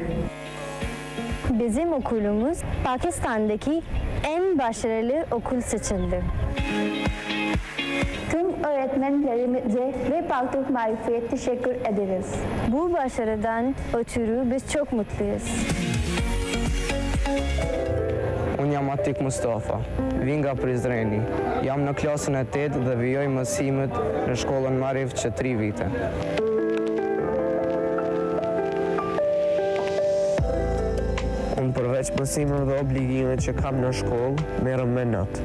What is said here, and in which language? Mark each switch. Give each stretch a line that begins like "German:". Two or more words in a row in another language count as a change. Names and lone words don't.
Turkish: Bizim okulumuz Pakistan'daki en başarılı okul seçildi. Tüm öğretmenlerimize ve Fark Türk Maarif'e teşekkür ederiz. Bu başarıdan ötürü biz çok mutluyuz.
Albanian: Unë jam Atik Mustafa, vi nga Prizreni. Jam në klasën e 8 dhe vijoj mësimet në shkollën Maarif që 3 vite. Unë përveç mësimeve dhe obligimeve që kam në shkollë, merrem me not.